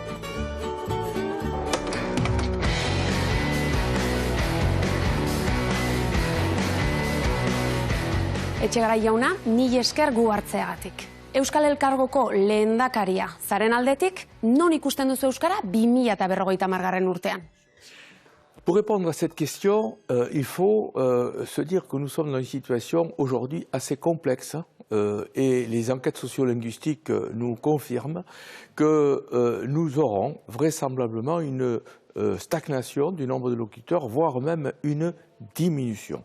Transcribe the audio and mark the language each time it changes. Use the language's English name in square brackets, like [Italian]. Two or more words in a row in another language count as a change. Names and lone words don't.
[Basque] Etxegarai jauna, mila esker gu hartzeagatik. Euskal Elkargoko lehendakaria zaren aldetik, non ikusten duzu euskara 2050 urtean? [French] Pour répondre à cette question, il faut se dire que nous sommes dans une situation aujourd'hui assez complexe et les enquêtes sociolinguistiques nous confirment que nous aurons vraisemblablement une stagnation du nombre de locuteurs, voire même une diminution.